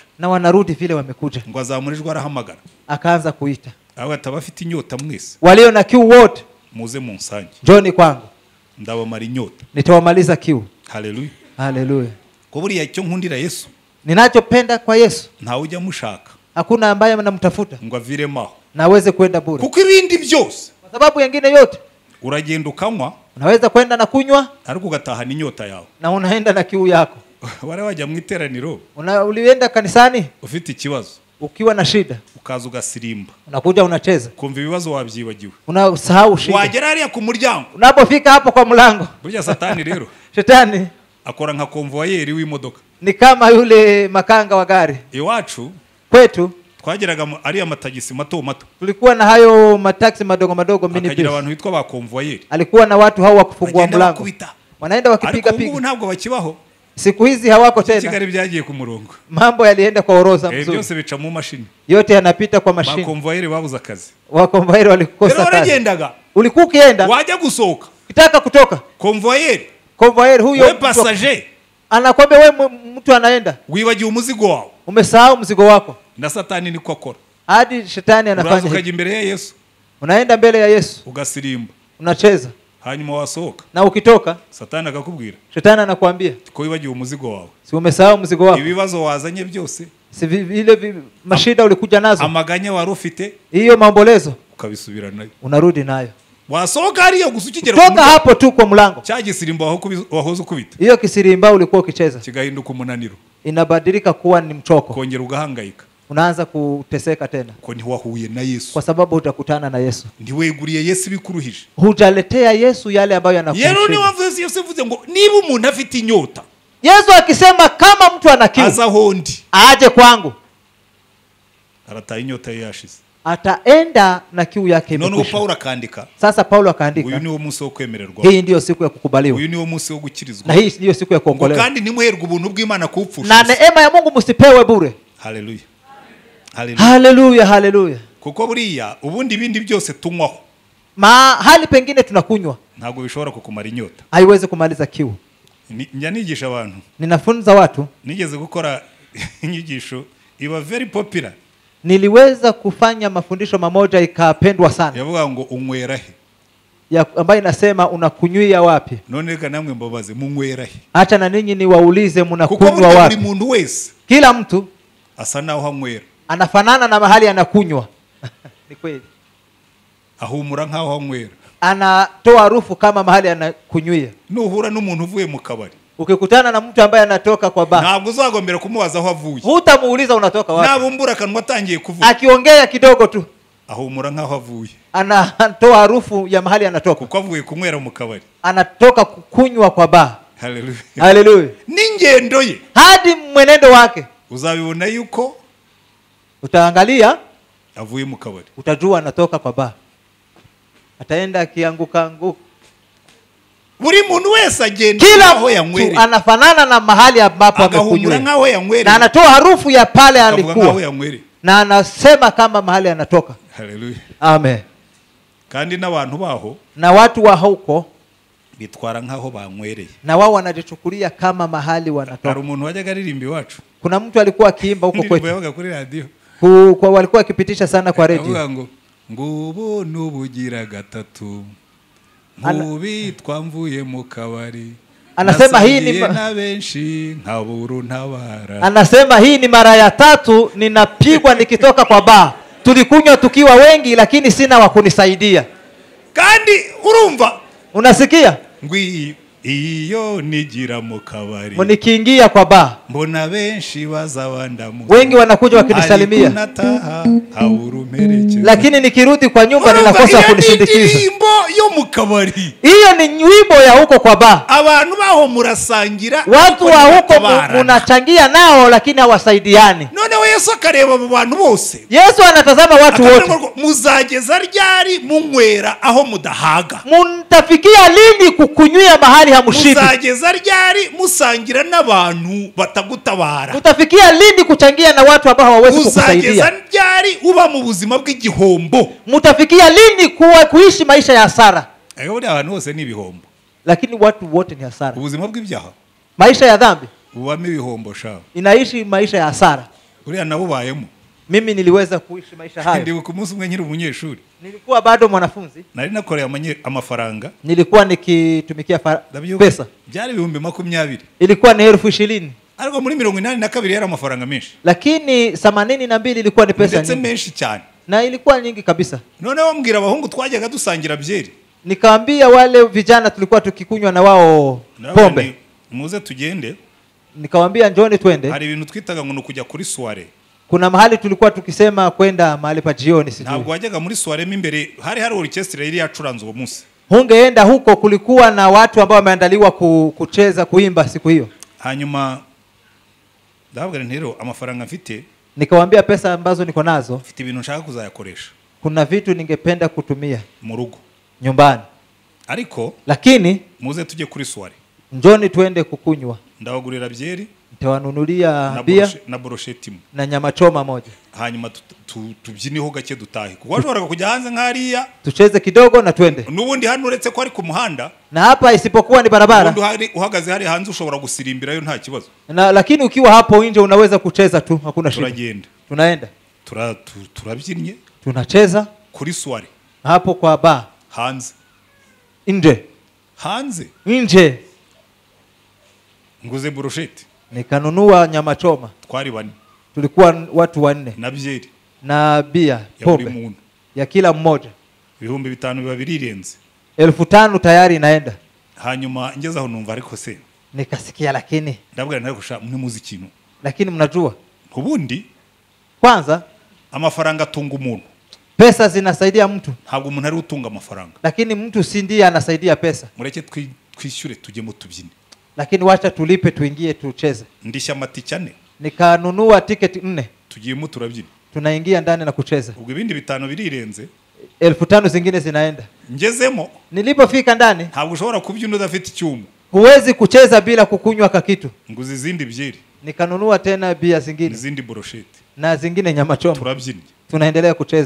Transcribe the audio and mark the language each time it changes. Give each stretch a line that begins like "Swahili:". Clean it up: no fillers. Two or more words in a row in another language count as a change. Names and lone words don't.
Swahili: na wanarudi vile wamekuja.
Kinyarwanda: Ngo azamurijwe arahamagara.
Swahili: Akaanza kuita
Kinyarwanda: Abo atabafite inyota mwese.
Swahili: walio na kiu wote,
Kinyarwanda: Muze mu nsange.
Swahili: njoni kwangu
Kinyarwanda: Ndabamara inyota.
Swahili: nitawamaliza kiu.
Kinyarwanda: Haleluya.
Swahili: Haleluya.
Kinyarwanda: Ko buriya icyo nkundira Yesu
Swahili: Ninachopenda kwa Yesu,
Kinyarwanda: ntawe ujya mushaka
Swahili: hakuna ambaye anamtafuta
Kinyarwanda: ngo aviremo
Swahili: na aweze kwenda bure,
Kinyarwanda: kuko ibindi byose
Swahili: kwa sababu yengine yote
Kinyarwanda: uragenda ukanywa
Swahili: unaweza kwenda na kunywa
Kinyarwanda: ariko ugatahana inyota yawe.
Swahili: na unaenda na kiu yako.
Kinyarwanda: Wale wajya mu iteraniro
Swahili: Ulienda kanisani
Kinyarwanda: ufite ikibazo
Swahili: ukiwa na shida,
Kinyarwanda: ukaza ugasirimba
Swahili: unakuja unacheza,
Kinyarwanda: kumva ibibazo wabyibagiwe.
Swahili: unasahau shida.
Kinyarwanda: Wagera hariya ku muryango.
Swahili: Unapofika hapo kwa mlango,
Kinyarwanda: Burya Satani rero
Swahili: shetani
Kinyarwanda: akora nka konvoyeri w'imodoka.
Swahili: ni kama yule makanga wa gari.
Kinyarwanda: Iwacu
Swahili: Kwetu
Kinyarwanda: twageraga ari amatagisi mato mato.
Swahili: tulikuwa na hayo mataxi madogo madogo, mini
Kinyarwanda: Akagira
Swahili: bus.
Kinyarwanda: abantu bitwa ba konvoyeri.
Swahili: Alikuwa na watu hao wa kufungua
Kinyarwanda: Bagenda
Swahili: mlango,
Kinyarwanda: bakubita.
Swahili: wanaenda wakipiga
Kinyarwanda: Ariko ubu
Swahili: piga.
Kinyarwanda: ntabwo bakibaho.
Swahili: Siku hizi hawako tena,
Kinyarwanda: Kigali byagiye ku murongo.
Swahili: mambo yalienda kwa orodha mzuri,
Kinyarwanda: Byose bica mu mashini.
Swahili: yote yanapita kwa
Kinyarwanda: Ba
Swahili: mashine.
Kinyarwanda: konvoyeri babuze akazi.
Swahili: Wakonvoyeri walikosa
Kinyarwanda: Rero
Swahili: kazi.
Kinyarwanda: waragendaga
Swahili: Ulikuwa ukienda
Kinyarwanda: wajya gusohoka
Swahili: ukitaka kutoka,
Kinyarwanda: konvoyeri
Swahili: konvoyeri huyo
Kinyarwanda: we passager
Swahili: anakwambia wewe mtu anaenda,
Kinyarwanda: wibagiwe umuzigo wawe.
Swahili: umesahau mzigo wako.
Kinyarwanda: Na Satani niko akora.
Swahili: Hadi shetani
Kinyarwanda: Uraza
Swahili: anafanya
Kinyarwanda: ukajya
Swahili: hivi.
Kinyarwanda: imbere ya Yesu
Swahili: Unaenda mbele ya Yesu,
Kinyarwanda: ugasirimba,
Swahili: unacheza,
Kinyarwanda: hanyuma wasohoka
Swahili: na ukitoka
Kinyarwanda: Satani akakubwira
Swahili: shetani anakuambia
Kinyarwanda: ko wibagiwe umuzigo wawe.
Swahili: si umesahau mzigo wako,
Kinyarwanda: Ibibazo wazanye byose,
Swahili: si vile mashida ulikuja nazo,
Kinyarwanda: amaganya wari ufite
Swahili: hiyo maombolezo
Kinyarwanda: ukabisubira nayo.
Swahili: unarudi nayo.
Kinyarwanda: Wasohoka hariya gusa ukigera
Swahili: Toka hapo tu kwa mlango,
Kinyarwanda: cya gisirimba wahoze ukubita
Swahili: hiyo kisirimba ulikuwa ukicheza
Kinyarwanda: kigahinduka umunaniro,
Swahili: inabadilika kuwa ni mchoko,
Kinyarwanda: kongera ugahangayika
Swahili: unaanza kuteseka tena,
Kinyarwanda: ko ntiwahuye na Yesu,
Swahili: kwa sababu hutakutana na Yesu,
Kinyarwanda: ntiweguriye Yesu bikuruhije.
Swahili: hujaletea Yesu yale ambayo
Kinyarwanda: Yero ni
Swahili: yanakushinda.
Kinyarwanda: wavuze Yesu vuze ngo niba umuntu afite inyota
Swahili: Yesu akisema kama mtu ana kiu
Kinyarwanda: aza hondi
Swahili: aje kwangu,
Kinyarwanda: arataha inyota ye yashize.
Swahili: ataenda na kiu yake
Kinyarwanda: None
Swahili: imekwisha.
Kinyarwanda: Paulo akandika,
Swahili: Sasa Paulo
Kinyarwanda: uyu
Swahili: akaandika,
Kinyarwanda: niwo munsi wo kwemererwa,
Swahili: hii ndiyo siku ya kukubaliwa
Kinyarwanda: uyu niwo munsi wo gukirizwa,
Swahili: na hii ndiyo siku ya
Kinyarwanda: ngo
Swahili: kuokolewa,
Kinyarwanda: kandi nimuherwe ubuntu bw'Imana kuwupfusha.
Swahili: na neema ya Mungu msipewe bure.
Kinyarwanda: Haleluya, haleluya.
Swahili: Haleluya, haleluya.
Kinyarwanda: Kuko buriya ubundi ibindi byose tunywaho
Swahili: Mahali pengine tunakunywa,
Kinyarwanda: ntabwo bishobora kukumara inyota.
Swahili: haiwezi kumaliza kiu.
Kinyarwanda: Njya nigisha abantu,
Swahili: Ninafunza watu,
Kinyarwanda: nigeze gukora inyigisho iba
English: very popular,
Swahili: niliweza kufanya mafundisho mamoja ikapendwa sana,
Kinyarwanda: yavuga ngo unywera he,
Swahili: ambayo inasema unakunywia wapi.
Kinyarwanda: none reka namwe mbabaze munywera he.
Swahili: Acha na ninyi niwaulize
Kinyarwanda: Kuko
Swahili: mnakunywa
Kinyarwanda: buri
Swahili: wapi.
Kinyarwanda: muntu wese
Swahili: Kila mtu
Kinyarwanda: asa naho anywera,
Swahili: anafanana na mahali anakunywa.
Kinyarwanda: Ni kweli, ahumura nkaho anywera.
Swahili: anatoa harufu kama mahali anakunywia.
Kinyarwanda: Nuhura n'umuntu uvuye mu kabari,
Swahili: Ukikutana na mtu ambaye anatoka kwa baa,
Kinyarwanda: ntabwo uzagombera kumubaza aho avuye.
Swahili: hutamuuliza unatoka wapi.
Kinyarwanda: Nabumbura kanwa atangiye kuvuga,
Swahili: Akiongea kidogo tu
Kinyarwanda: ahumura nkaho avuye,
Swahili: anatoa harufu ya mahali anatoka,
Kinyarwanda: kuko avuye kunywera mu kabari.
Swahili: anatoka kunywa kwa baa.
Kinyarwanda: Haleluya.
Swahili: Haleluya.
Kinyarwanda: N'ingendo ye,
Swahili: Hadi mwenendo wake
Kinyarwanda: uzabibona yuko
Swahili: utaangalia,
Kinyarwanda: avuye mu kabari.
Swahili: utajua anatoka kwa baa. Ataenda akianguka.
Kinyarwanda: Buri muntu wese agenda
Swahili: Kila
Kinyarwanda: aho yanywere,
Swahili: mtu anafanana na mahali ambapo
Kinyarwanda: agahumura
Swahili: amekunywa,
Kinyarwanda: nkaho yanywere,
Swahili: na anatoa harufu ya pale
Kinyarwanda: akavuga nkaho
Swahili: alikuwa,
Kinyarwanda: yanywere.
Swahili: na anasema kama mahali anatoka.
Kinyarwanda: Haleluya.
Swahili: Amen.
Kinyarwanda: Kandi n'abantu baho
Swahili: Na watu wa huko
Kinyarwanda: bitwara nkaho banywereye.
Swahili: na wao wanajichukulia kama mahali
Kinyarwanda: Hari
Swahili: wanatoka.
Kinyarwanda: umuntu wajyaga aririmba iwacu,
Swahili: Kuna mtu alikuwa akiimba huko
Kinyarwanda: indirimbo
Swahili: kwetu,
Kinyarwanda: yabaga kuri radio,
Swahili: kwa walikuwa wakipitisha sana kwa radio.
Kinyarwanda: avuga ngo ngubu nubugira gatatu mubi twamvuye mu kabari.
Swahili: Anasema hii ni
Kinyarwanda: na benshi nkaburu ntabara.
Swahili: Anasema hii ni mara ya 3 ninapigwa nikitoka kwa baa. Tulikunywa tukiwa wengi, lakini sina wa kunisaidia.
Kinyarwanda: Kandi urumva,
Swahili: Unasikia?
Kinyarwanda: ngwi iyo nigira mu kabari,
Swahili: Nikiingia kwa baa,
Kinyarwanda: mbona benshi bazabandamu,
Swahili: wengi wanakuja wakinisalimia,
Kinyarwanda: nataha haburu mperekeza.
Swahili: lakini nikirudi kwa nyumba ninakosa kunisindikiza.
Kinyarwanda: Indirimbo yo mu kabari,
Swahili: Hiyo ni nyimbo ya huko kwa baa.
Kinyarwanda: abantu baho murasangira,
Swahili: Watu wa huko munachangia nao, lakini hawasaidiani.
Kinyarwanda: noneho Yesu akareba abo bantu bose,
Swahili: Yesu anatazama watu wote.
Kinyarwanda: muzageza ryari munywera aho mudahaga?
Swahili: Mtafikia lini kukunywia mahali hamushibi?
Kinyarwanda: Muzageza ryari musangira n'abantu batagutabara?
Swahili: Mtafikia lini kuchangia na watu ambao hawawezi kukusaidia?
Kinyarwanda: Muzageza ryari uba mu buzima bw'igihombo?
Swahili: Mtafikia lini kuishi maisha ya hasara?
Kinyarwanda: Buri abantu bose ni ibihombo.
Swahili: Lakini watu wote ni hasara.
Kinyarwanda: Ubuzima bw'ibyaha,
Swahili: Maisha ya dhambi
Kinyarwanda: ubamo ibihombo shaho.
Swahili: inaishi maisha ya hasara.
Kinyarwanda: Uriya nabubayemo.
Swahili: Mimi niliweza kuishi maisha hayo.
Kinyarwanda: Ndi ku munsi umwe nkiri umunyeshuri,
Swahili: Nilikuwa bado mwanafunzi,
Kinyarwanda: nari nakoreye amafaranga,
Swahili: nilikuwa nikitumikia pesa.
Kinyarwanda: byari 20,000,
Swahili: Ilikuwa ni 20,000.
Kinyarwanda: ariko muri 82 yari amafaranga menshi,
Swahili: Lakini 82 ilikuwa ni pesa
Kinyarwanda: ndetse
Swahili: nyingi.
Kinyarwanda: menshi cyane.
Swahili: Na ilikuwa nyingi kabisa.
Kinyarwanda: Noneho mbwira abahungu twajyaga dusangira byeri,
Swahili: Nikaambia wale vijana tulikuwa tukikunywa na wao pombe.
Kinyarwanda: muze tugende,
Swahili: Nikawaambia njoni twende.
Kinyarwanda: hari ibintu twitaga ngo nukujya kuri soirée.
Swahili: Kuna mahali tulikuwa tukisema kwenda mahali pa jioni sijui.
Kinyarwanda: Ntabwo wajyaga muri soirée imbere, hari orchestre yari yacuranze uwo munsi.
Swahili: Hungeenda huko, kulikuwa na watu ambao wameandaliwa kucheza kuimba siku hiyo.
Kinyarwanda: Hanyuma ndavuga ntero amafaranga mfite,
Swahili: Nikawaambia pesa ambazo niko nazo,
Kinyarwanda: mfite ibintu nshaka kuzayakoresha
Swahili: kuna vitu ningependa kutumia
Kinyarwanda: mu rugo,
Swahili: nyumbani.
Kinyarwanda: ariko
Swahili: Lakini
Kinyarwanda: muze tujye kuri soirée,
Swahili: njoni twende kukunywa.
Kinyarwanda: ndabagurira byeri
Swahili: Nitawanunulia bia
Kinyarwanda: na brochette
Swahili: na nyama choma moja.
Kinyarwanda: hanyuma tubyiniho gake dutahe, kuko washoboraga kujya hanze nk'ariya,
Swahili: Tucheze kidogo na twende.
Kinyarwanda: n'ubundi hano uretse ko ari ku muhanda,
Swahili: Na hapa isipokuwa ni barabara.
Kinyarwanda: ubundi uhagaze hari hanze ushobora gusirimbirayo nta kibazo.
Swahili: Lakini ukiwa hapo nje unaweza kucheza tu, hakuna shida.
Kinyarwanda: Turagenda,
Swahili: Tunaenda.
Kinyarwanda: turabyinnye
Swahili: Tunacheza
Kinyarwanda: kuri soirée
Swahili: hapo kwa bar.
Kinyarwanda: hanze,
Swahili: Nje.
Kinyarwanda: nguze brochette,
Swahili: Nikanunua nyama choma.
Kinyarwanda: twari bane,
Swahili: Tulikuwa watu 4
Kinyarwanda: na byeri
Swahili: na bia
Kinyarwanda: ya buri
Swahili: pombe
Kinyarwanda: muntu,
Swahili: ya kila mmoja.
Kinyarwanda: 5,000 biba birirenze.
Swahili: 5,000 tayari inaenda.
Kinyarwanda: Hanyuma ngeze aho numva ariko se,
Swahili: Nikasikia lakini
Kinyarwanda: ndabwira ntari kusha mwe muzi ikintu,
Swahili: lakini mnajua
Kinyarwanda: ubundi
Swahili: kwanza
Kinyarwanda: amafaranga atunga umuntu,
Swahili: pesa zinasaidia mtu,
Kinyarwanda: ntabwo umuntu ari utunga amafaranga.
Swahili: lakini mtu si ndiye anasaidia pesa.
Kinyarwanda: Mureke twishyure tujyemo tubyine,
Swahili: Lakini wacha tulipe tuingie tucheze.
Kinyarwanda: ndishya amatike 4,
Swahili: Nikanunua tiketi 4.
Kinyarwanda: tugiyemo turabyina,
Swahili: Tunaingia ndani na kucheza.
Kinyarwanda: ubwo ibindi 5 birirenze,
Swahili: 5,000 zingine zinaenda.
Kinyarwanda: ngezemo
Swahili: Nilipofika ndani,
Kinyarwanda: ntabwo ushobora kubyina udafite icyuma,
Swahili: huwezi kucheza bila kukunywa kakitu.
Kinyarwanda: nguze izindi byeri,
Swahili: Nikanunua tena bia zingine
Kinyarwanda: izindi brochette,
Swahili: na zingine nyama choma.
Kinyarwanda: turabyinnye.
Swahili: Tunaendelea kucheza.